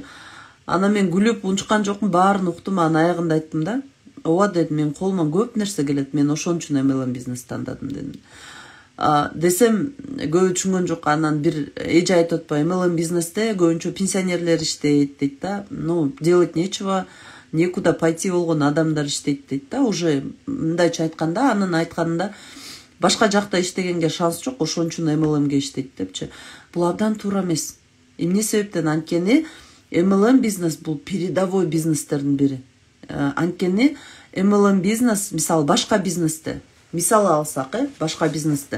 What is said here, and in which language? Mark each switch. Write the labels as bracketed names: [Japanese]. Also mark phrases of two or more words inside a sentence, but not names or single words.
[Kyrgyz] Ана мен күлүп унчуккан жокмун, баарын уктум, анан аягында айттым да, ооба дедим, мен колуман көп нерсе келет, мен ошон үчүн MLM бизнес тандадым дедим. Десем көбү түшүнгөн жок. Анан бир эже айтып атпайбы, MLM бизнесте көбүнчө пенсионерлер иштейт дейт да. [Russian] Ну, делать нечего, некуда пойти [Kyrgyz] болгон адамдар иштейт дейт да. Уже мындайча айтканда, анын айтканында башка жакта иштегенге шанс жок, ошон үчүн MLMге иштейт депчи. Бул абдан туура эмес. Эмне себептен? Анткени MLM бизнес бул передовой бизнестердин бири. Анткени MLM бизнес, мисалы башка бизнесте, мисалы алсак, башка бизнесте.